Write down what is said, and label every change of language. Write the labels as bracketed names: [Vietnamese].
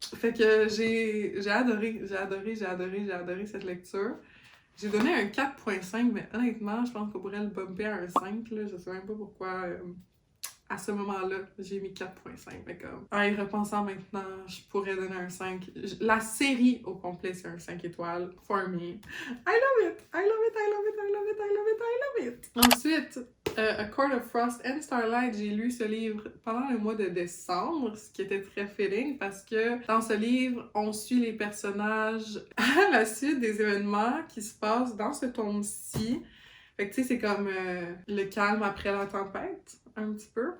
[French] Fait que j'ai adoré cette lecture. J'ai donné un 4.5, mais honnêtement, je pense qu'on pourrait le bumper à un 5, là. Je sais même pas pourquoi... à ce moment-là, j'ai mis 4.5. Mais comme, en y repensant maintenant, je pourrais donner un 5. La série au complet, c'est un 5 étoiles. [English] For me. I love it! I love it, I love it, I love it, I love it, I love it! [French] Ensuite, A Court of Frost and Starlight, j'ai lu ce livre pendant le mois de décembre, ce qui était très fitting parce que dans ce livre, on suit les personnages à la suite des événements qui se passent dans ce tome-ci. Fait que tu sais, c'est comme le calme après la tempête, un petit peu.